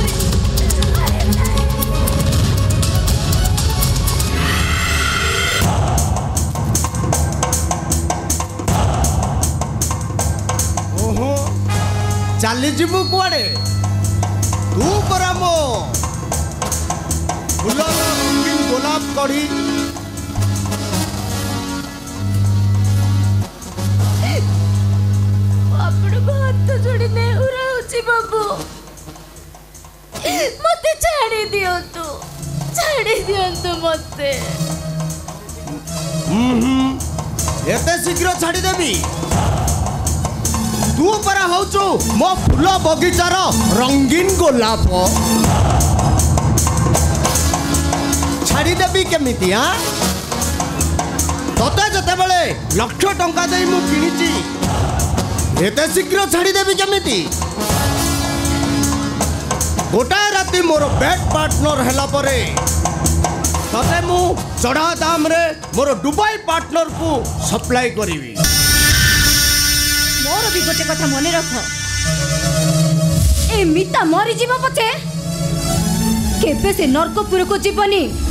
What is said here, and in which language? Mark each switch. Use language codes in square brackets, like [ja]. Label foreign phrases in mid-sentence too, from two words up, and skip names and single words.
[or] ଓହୋ ଚାଲି ଯିବୁ କୁଆଡେ ତୁ ପରା ମୋ ଫୁଲ ରଙ୍ଗୀନ ଗୋଲାପ କଢ଼ି ହାତ ଯୋଡ଼ି ନେହୁରା ହେଉଛି ବାବୁ ମତେ ଛାଡ଼ି ଦିଅନ୍ତୁ ମତେ ଏତେ ଶୀଘ୍ର ଛାଡ଼ି ଦେବି ତୁ ପରା ହେଉଛୁ ମୋ ଫୁଲ ବଗିଚାର ରଙ୍ଗୀନ ଗୋଲାପ ଛାଡ଼ି ଦେବି କେମିତି ହଁ ତତେ ଯେତେ ବେଳେ ଲକ୍ଷ ଟଙ୍କା ଦେଇ ମୁଁ କିଣିଛି ଏତେ ଶୀଘ୍ର ଛାଡ଼ି ଦେବି କେମିତି ଗୋଟାଏ ରାତି ମୋର [en] bed partner [or] ହେଲା ପରେ ତତେ ମୁଁ ଚଢ଼ା ଦାମ ରେ ମୋର ଦୁବାଇ ପାର୍ଟନର କୁ ସପ୍ଲାଇ କରିବି ମୋର ବି ଗୋଟେ କଥା ମନେ ରଖ ଏ ମିତା ମରି ଯିବ ପଛେ କେବେ ସେ ନର୍କପୁର କୁ ଯିବନି